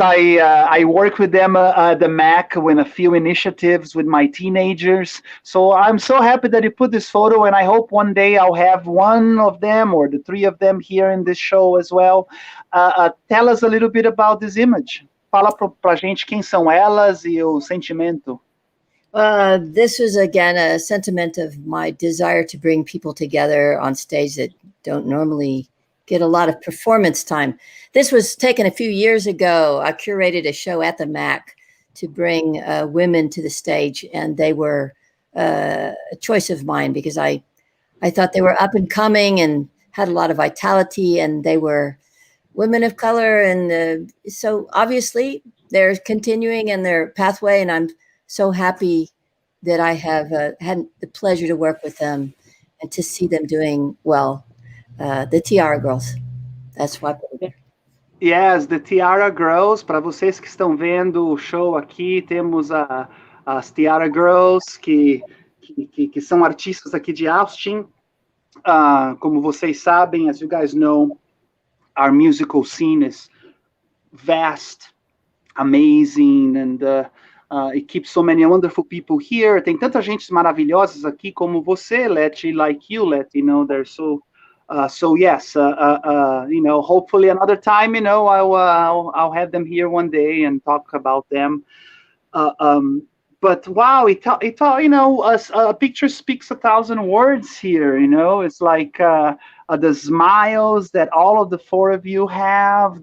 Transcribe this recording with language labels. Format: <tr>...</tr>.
<en>I work with them at the Mac with a few initiatives with my teenagers. So I'm so happy that you put this photo, and I hope one day I'll have one of them or the three of them here in this show as well. Tell us a little bit about this image.</en> <pt>Fala pra gente quem são elas e o sentimento.</pt> <en>This was, again, a sentiment of my desire to bring people together on stage that don't normally get a lot of performance time. This was taken a few years ago. I curated a show at the Mac to bring women to the stage, and they were a choice of mine because I thought they were up and coming and had a lot of vitality, and they were women of color. And so obviously they're continuing in their pathway, and I'm so happy that I have had the pleasure to work with them and to see them doing well. The Tiara Girls. That's why. Yes, the Tiara Girls.</en> <pt>Para vocês que estão vendo o show aqui, temos as Tiara Girls, que são artistas aqui de Austin. Como vocês sabem,</pt> <en>as you guys know, our musical scene is vast, amazing, and it keeps so many wonderful people here.</en> <pt>Tem tanta gente maravilhosas aqui como você, Leti,</pt> <en>like you,</en> <pt>Leti.</pt> <en>They're so. So yes, hopefully another time, I'll have them here one day and talk about them. But wow, a picture speaks 1,000 words here. It's like the smiles that all of the four of you have.</en>